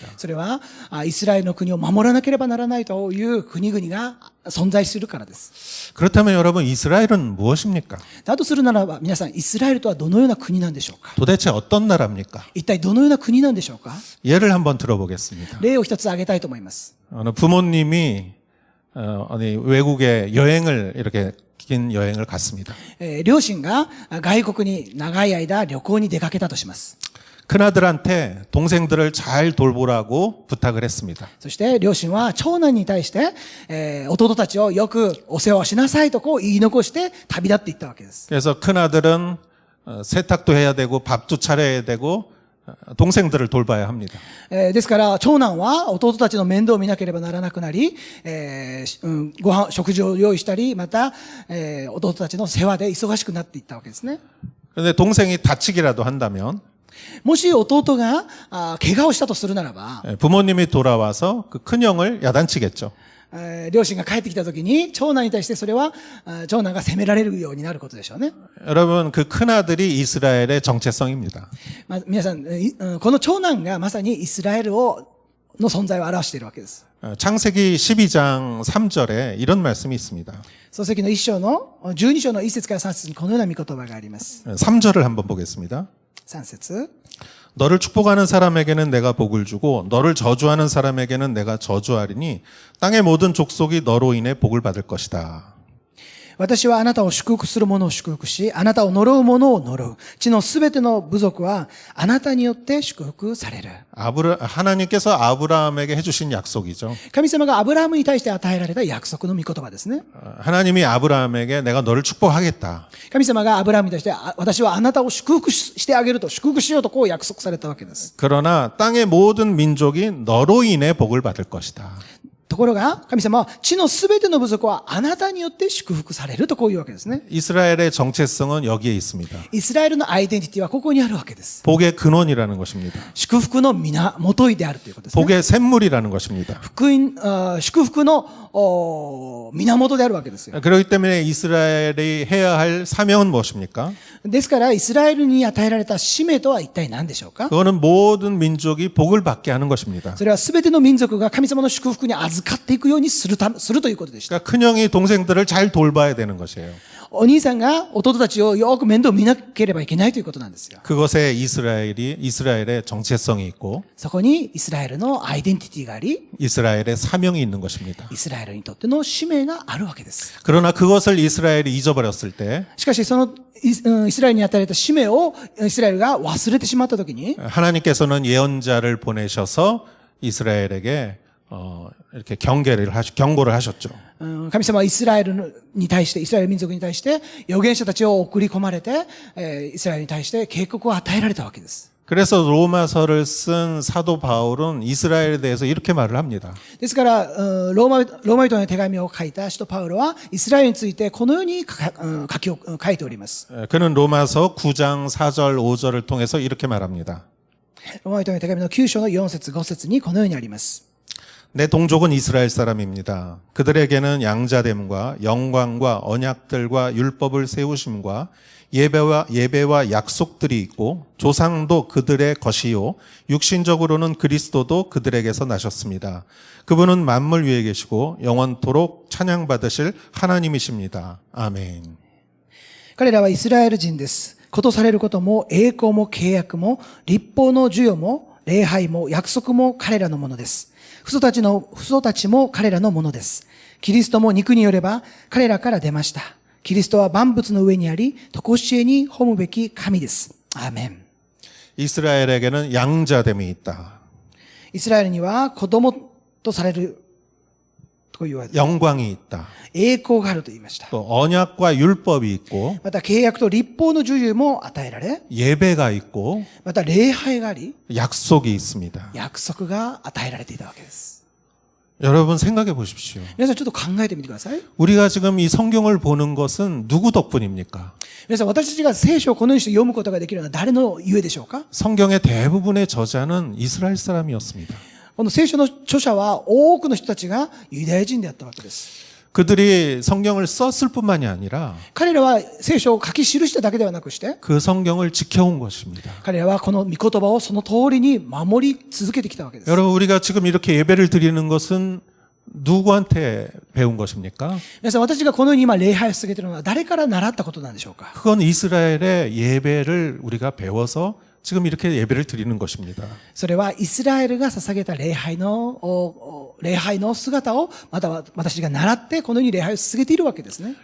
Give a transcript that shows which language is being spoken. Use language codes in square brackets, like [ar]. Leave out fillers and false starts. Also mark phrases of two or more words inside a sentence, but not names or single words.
[ja] それは、イスラエルの国を守らなければならないという国々が存在するからです。 [ko] 그렇다면 여러분 이스라엘은 무엇입니까? [ja] だとするならば、皆さん、イスラエルとはどのような国なんでしょうか？ [ko] 도대체 어떤 나라입니까? [ja] 一体どのような国なんでしょうか？ [ko] 예를 한번 들어보겠습니다. [ja] 例を一つ挙げたいと思います。 [ko] 어느 부모님이 외국에 여행을 이렇게 긴 여행을 갔습니다. [ja] 両親が外国に長い間旅行に出かけたとします。 [ko] 큰아들한테 동생들을 잘 돌보라고 부탁을 했습니다. [ja] そして両親は長男に対して、弟たちをよくお世話をしなさいとこう言い残して旅立っていったわけです。 [ko] 그래서 큰아들은 세탁도 해야 되고 밥도 차려야 되고 동생들을 돌봐야 합니다. [ja] ですから長男は弟たちの面倒を見なければならなくなり、食事を用意したり、また、弟たちの世話で忙しくなっていったわけですね。 [ko] 그런데 동생이 다치기라도 한다면 [ja] もし弟が怪我をしたとするならば、 [ko] 부모님이 돌아와서 그 큰형을 야단치겠죠. [ja] 両親が帰ってきたときに長男に対してそれは長男が責められるようになることでしょうね。 [ko] 여러분 그 큰아들이 이스라엘의 정체성입니다. [ja] 皆さん、この長男がまさにイスラエルの存在を表しているわけです。 [ko] 창세기 12장 3절에 이런 말씀이 있습니다. [ja] 創世記の12章の1節から3節にこのような御言葉があります。 [ko] 3절을 한번 보겠습니다. [ja] 3節 [ko] 너를 축복하는 사람에게는 내가 복을 주고 너를 저주하는 사람에게는 내가 저주하리니 땅의 모든 족속이 너로 인해 복을 받을 것이다. [ja] 私はあなたを祝福する者を祝福し、あなたを呪う者を呪う。地のすべての部族はあなたによって祝福される。 [ko] 하나님께서 아브라함에게 해주신 약속이죠. [ja] 神様がアブラハムに対して与えられた約束の御言葉ですね。 [ko] 하나님이 아브라함에게 내가 너를 축복하겠다. [ja] 神様がアブラハムに対して私はあなたを祝福してあげると、祝福しようとこう約束されたわけです。 [ko] 그러나 땅의 모든 민족이 너로 인해 복을 받을 것이다. [ja] ところが、神様は地のすべての部族はあなたによって祝福されるとこういうわけですね。 [ko] 이스라엘의 정체성은 여기에 있습니다. [ja] イスラエルのアイデンティティはここにあるわけです。 [ko] 복의 근원이라는 것입니다. [ja] 祝福の源であるということですね。 [ko] 복의 샘물이라는 것입니다. [ja] 祝福の源であるわけですよ。 [ko] 그렇기 때문에 이스라엘이 해야 할 사명은 무엇입니까? [ja] ですからイスラエルに与えられた使命とは一体何でしょうか？ [ko] 그거는 모든 민족이 복을 받게 하는 것입니다. [ja] それはすべての民族が神様の祝福に預かっていくようにするということでした。 [ko] 그러니까 큰형이 동생들을 잘 돌봐야 되는 것이에요. [ja] お兄さんが弟たちをよく面倒見なければいけないということなんですよ。 [ko] 그것에 이스라엘의 정체성이 있고 [ja] そこにイスラエルのアイデンティティがあり、 [ko] 이스라엘의 사명이 있는 것입니다. [ja] イスラエルにとっての使命があるわけです。 [ko] 그러나 그것을 이스라엘이 잊어버렸을 때 [ja] しかしそのイスラエルに与えられた使命をイスラエルが忘れてしまったときに、 [ko] 하나님께서는 예언자를 보내셔서 이스라엘에게 이렇게 경고를 하셨죠. [ja] 神様はイスラエル民族に対して預言者たちを送り込まれて、イスラエルに対して警告を与えられたわけです。 [ko] 그래서 로마서를 쓴 사도 바울은 이스라엘에 대해서 이렇게 말을 합니다. [ja] ですからローマ人の手紙を書いた使徒パウロはイスラエルについてこのように書いております。 [ko] 그는 로마서 9장 4절 5절을 통해서 이렇게 말합니다. [ja] ローマ人の手紙の9章の4節5節にこのようにあります。 [ko] 내 동족은 이스라엘 사람입니다. 그들에게는 양자됨과 영광과 언약들과 율법을 세우심과 예배와 약속들이 있고 조상도 그들의 것이요 육신적으로는 그리스도도 그들에게서 나셨습니다. 그분은 만물 위에 계시고 영원토록 찬양받으실 하나님이십니다. 아멘. [ja] 彼らはイスラエル人です。ことされることも栄光も契約も立法の授与も礼拝も約束も彼らのものです。父祖たちも彼らのものです。キリストも肉によれば彼らから出ました。キリストは万物の上にあり、常しえに褒むべき神です。アーメン。 [ko] 이스라엘에게는 양자됨이 있다. [ja] イスラエルには子供とされると言われて、 [ko] 영광이 있다. [ja] 栄光があると言いました。 [ko] 또 언약과 율법이 있고 [ja] また契約と立法の授与も与えられ、 [ko] 예배가 있고 [ja] また礼拝があり、 [ko] 약속이 있습니다. [ja] 約束が与えられていたわけです。 [ko] 여러분 생각해 보십시오. [ja] 皆さんちょっと考えてみてください。 [ko] 우리가 지금 이 성경을 보는 것은 누구 덕분입니까? [ja] 皆さん私たちが聖書をこのようにして読むことができるのは誰のゆえでしょうか？ [ko] 성경의 대부분의 저자는 이스라엘 사람이었습니다. [ja] この聖書の著者は多くの人たちがユダヤ人であったわけです。 [ko] 그들이 성경을 썼을 뿐만이 아니라 [ja] 彼らは聖書を書き記しただけではなくして、 [ko] 그 성경을 지켜온 것입니다. [ja] 彼らはこの御言葉をその通りに守り続けてきたわけです。 [ko] 여러분 우리가 지금 이렇게 예배를 드리는 것은 누구한테 배운 것입니까? [ja] 皆さん私がこのように今礼拝を続けているのは誰から習ったことなんでしょうか？ [ko] 그건 이스라엘의 예배를 우리가 배워서 지금 이렇게 예배를 드리는 것입니다. [ja] それはイスラエルが捧げた礼拝の姿をまた私が習ってこのように礼拝を続けているわけですね。